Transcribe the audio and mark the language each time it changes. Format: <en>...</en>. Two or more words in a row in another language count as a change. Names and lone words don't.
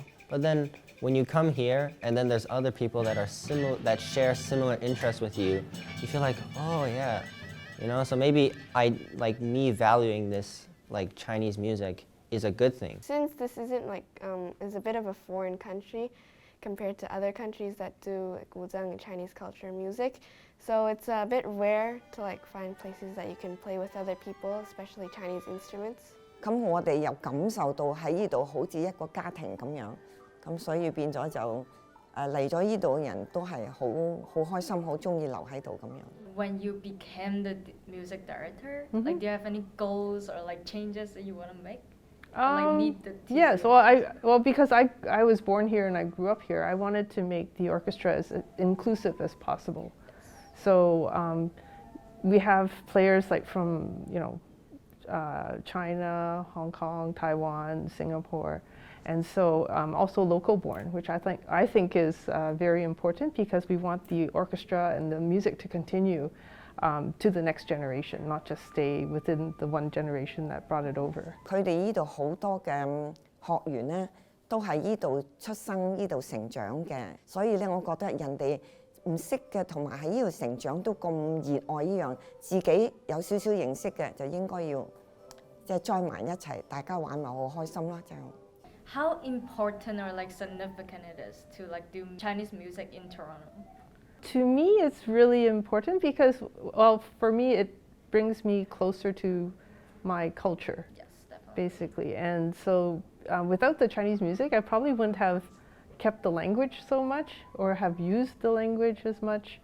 <en>But then when you come here and then there's other people that that share similar interests with you, you feel like, oh yeah, so maybe me valuing this Chinese music is a good thing. Since this isn't is a bit of a foreign country compared to other countries that do guzheng and Chinese culture music, so it's a bit rare to find places that you can play with other people, especially Chinese instruments.</en> <yue>咁我哋又感受到喺呢度好似一個家庭咁樣，咁所以變咗就嚟咗呢度嘅人都係好開心，好中意留喺度咁樣。</yue> <en>When you became the music director, like do you have any goals or like changes that you want to make? Or, like need the Yes, TCO? well, because I was born here and I grew up here, I wanted to make the orchestra as inclusive as possible. So we have players like from China, Hong Kong, Taiwan, Singapore, and so also local born, which I think is very important because we want the orchestra and the music to continue to the next generation, not just stay within the one generation that brought it over.</en> <yue>佢哋呢度好多嘅學員咧，都係呢度出生、呢度成長嘅，所以咧，我覺得人哋唔識嘅同埋喺呢度成長都咁熱愛呢樣，自己有少少認識嘅就應該要即係 join 埋一齊，大家玩咪好開心啦，就。</yue> <en>How important or like significant it is to like do Chinese music in Toronto? To me, it's really important because, well, for me, it brings me closer to my culture, Yes, definitely. basically. And so without the Chinese music, I probably wouldn't have kept the language so much or have used the language as much.</en>